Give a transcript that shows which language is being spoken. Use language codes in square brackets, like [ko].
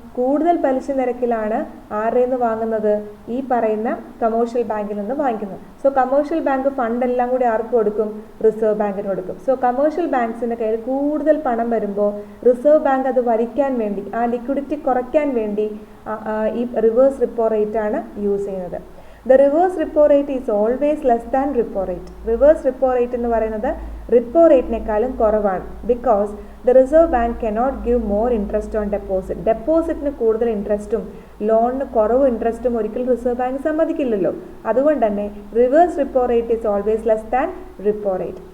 [ml] കൂടുതൽ പലിശ നിരക്കിലാണ് ആരുടെ നിന്ന് വാങ്ങുന്നത്? ഈ പറയുന്ന കമേഴ്ഷ്യൽ ബാങ്കിൽ നിന്ന് വാങ്ങിക്കുന്നത്. സോ കമേഴ്ഷ്യൽ ബാങ്ക് ഫണ്ട് എല്ലാം കൂടി ആർക്ക് കൊടുക്കും? റിസർവ് ബാങ്കിന് കൊടുക്കും. സോ കമേഴ്ഷ്യൽ ബാങ്ക്സിന്റെ കയ്യിൽ കൂടുതൽ പണം വരുമ്പോൾ റിസർവ് ബാങ്ക് അത് വരിക്കാൻ വേണ്ടി, ആ ലിക്വിഡിറ്റി കുറയ്ക്കാൻ വേണ്ടി ഈ റിവേഴ്സ് റിപ്പോ റേറ്റ് ആണ് യൂസ് ചെയ്യുന്നത്. [en] The reverse repo rate is always less than repo rate. [ml] Reverse repo rate എന്ന് പറയുന്നത് റിപ്പോ റേറ്റിനേക്കാളും കുറവാണ്. [en] Because the reserve bank cannot give more interest on deposit. [ml] ഡെപ്പോസിറ്റിന് കൂടുതൽ ഇൻട്രസ്റ്റും ലോണിന് കുറവ് ഇൻട്രസ്റ്റും ഒരിക്കലും റിസർവ് ബാങ്ക് സമ്മതിക്കില്ലല്ലോ. അതുകൊണ്ട് തന്നെ [en] Reverse repo rate is always less than repo rate.